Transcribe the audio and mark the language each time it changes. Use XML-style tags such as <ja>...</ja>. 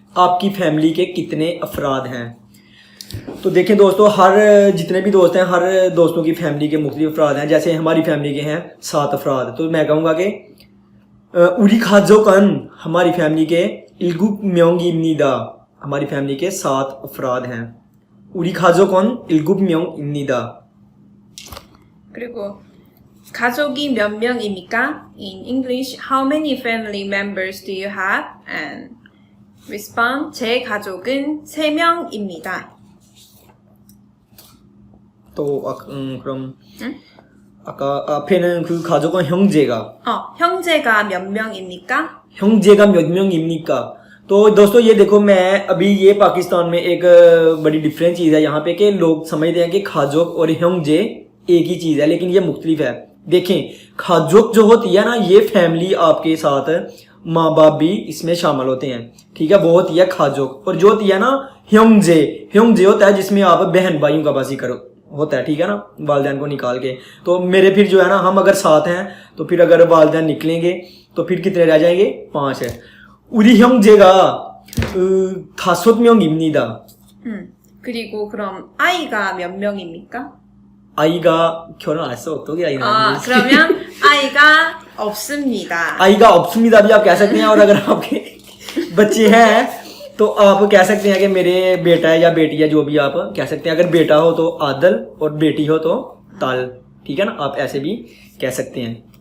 <hi>आपकी फैमिली के कितने अफराद हैं? तो देखें दोस्तों, हर जितने भी दोस्त हैं हर दोस्तों की फैमिली के मुख्तलिफ अफराद हैं। जैसे हमारी फैमिली के हैं 7 अफराद, तो मैं कहूँगा कि उरी खाजोकन हमारी फैमिली के</hi> <ko>7 명입니다,</ko> <hi>हमारी फैमिली के 7 अफराद हैं।</hi> <ko>उरी खाजोकन 7 명입니다। 그리고 가족이 몇 명입니까?</ko> <en>In English, how many family members do you have? And respond,</en> <ko>제 가족은 3명입니다. 또 그럼 아까 앞에는 그 가족은 형제가 형제가 몇 명입니까? 형제가 몇 명입니까?</ko> <hi>तो दोस्तों ये देखो, मैं अभी ये पाकिस्तान में एक बड़ी डिफरेंट चीज़ है यहाँ पे कि लोग समझते हैं कि खाजोक और 형제 एक ही चीज़ है, लेकिन ये मुख्तलिफ है। देखें खाजोक जो होती है ना, ये फैमिली आपके साथ माँ बाप भी इसमें शामिल होते हैं, ठीक है, वो होती है खाजोक। और जो होती है ना 형제 होता है जिसमें आप बहन भाइयों का बाजी करो होता है, ठीक है ना, वालिदैन को निकाल के। तो मेरे फिर जो है ना, हम अगर 7 हैं तो फिर अगर वालिदैन निकलेंगे तो फिर कितने रह जाएंगे?</hi> <ko>5</ko> <hi>है।</hi> <ko>우리 형제가 5명입니다. 그리고 그럼 아이가 몇 명입니까? 아이가 결혼 안 했어, 어떻게 아이가? 그러면 아이가 없습니다.</ko> <hi>आईगा</hi> <ko>없습니다</ko> <hi>भी आप कह सकते हैं। और अगर आपके बच्चे हैं तो आप कह सकते हैं कि मेरे बेटा है या बेटी है, जो भी आप कह सकते हैं। अगर बेटा हो तो आदल और बेटी हो तो ताल, ठीक है ना, आप ऐसे भी कह सकते हैं।</hi>